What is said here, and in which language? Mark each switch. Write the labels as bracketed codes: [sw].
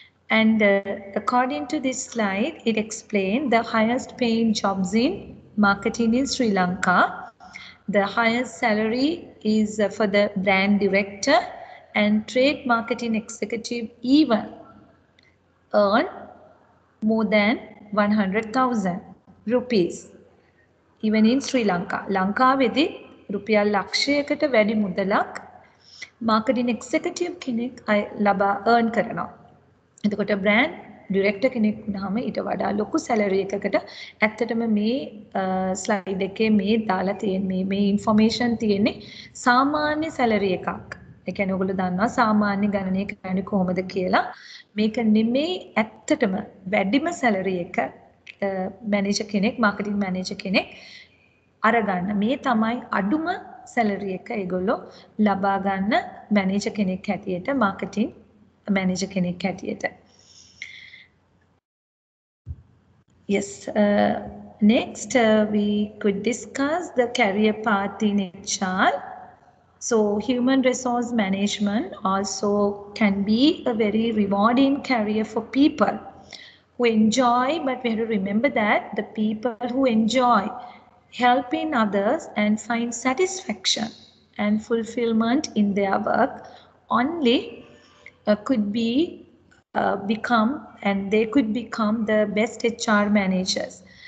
[en] And according to this slide, it explained the highest paying jobs in marketing in Sri Lanka. The highest salary is for the brand director and trade marketing executive even earn more than 100,000 rupees. Even in Sri Lanka. [si] ලංකාවේදී රුපියල් ලක්ෂයකට වැඩි මුදලක් marketing executive කෙනෙක් ලබා earn කරනවා. එතකොට brand director කෙනෙක් වුණාම ඊට වඩා ලොකු salary එකකට ඇත්තටම මේ slide එකේ මේ දාලා තියෙන මේ information තියෙන්නේ සාමාන්‍ය salary එකක්. ඒ කියන්නේ ඔයගොල්ලෝ දන්නවා සාමාන්‍ය ගණනය කරන්නේ කොහොමද කියලා. මේක නෙමෙයි ඇත්තටම වැඩිම salary එක මැනේජර් කෙනෙක් මාකටිං මැනේජර් කෙනෙක් අරගන්න මේ තමයි අඩුම සැලරි එක ඒගොල්ලෝ ලබා ගන්න මැනේජර් කෙනෙක් හැටියට මාකටිං මැනේජර් කෙනෙක් හැටියට. [en] Yes, next we could discuss the career path in HR. So human resource management also can be a very rewarding career for people who enjoy, but we have to remember that the people who enjoy helping others and find satisfaction and fulfillment in their work only could be become, and they could become the best HR managers.